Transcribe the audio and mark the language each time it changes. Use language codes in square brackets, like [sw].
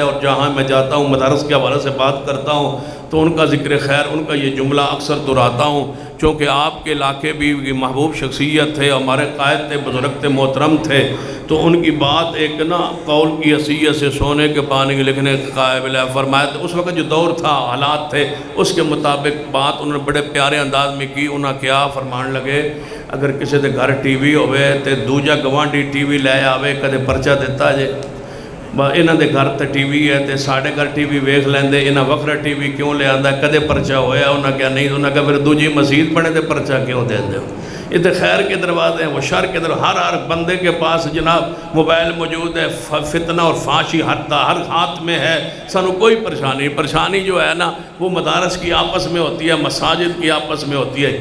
[ur] اور جہاں میں جاتا ہوں مدارس کے حوالے سے بات کرتا ہوں تو ان کا ذکر خیر، ان کا یہ جملہ اکثر دہراتا ہوں، چونکہ آپ کے علاقے بھی محبوب شخصیت تھے، ہمارے قائد تھے، بزرگ تھے، محترم تھے. تو ان کی بات ایک نا قول کی حیثیت سے سونے کے پانی کے لکھنے کے قابل ہے. فرمایا اس وقت جو دور تھا، حالات تھے، اس کے مطابق بات انہوں نے بڑے پیارے انداز میں کی. [pa] انہاں کیا فرمان لگے، اگر کسی دے گھر ٹی وی ہوئے تے دوجا گوانڈی ٹی وی لے آوے کدے پرچہ دیتا جے. انہاں دے گھر تے ٹی وی ہے تے ساڑھے گھر ٹی وی ویکھ لیندے، انہاں وکھرا ٹی وی کیوں لے آندا، کدے پرچہ ہویا؟ انہاں کیا نہیں، انہاں کہا پھر دوجی مسجد بنے تے پرچہ کیوں دے دے؟ [ur] یہ تے خیر کے دروازے ہیں، وہ شر کے دروازے. ہر بندے کے پاس جناب موبائل موجود ہے، فتنہ اور فحاشی ہر ہاتھ میں ہے. سانو کوئی پریشانی جو ہے نا وہ مدارس کی آپس میں ہوتی ہے، مساجد کی آپس میں ہوتی ہے.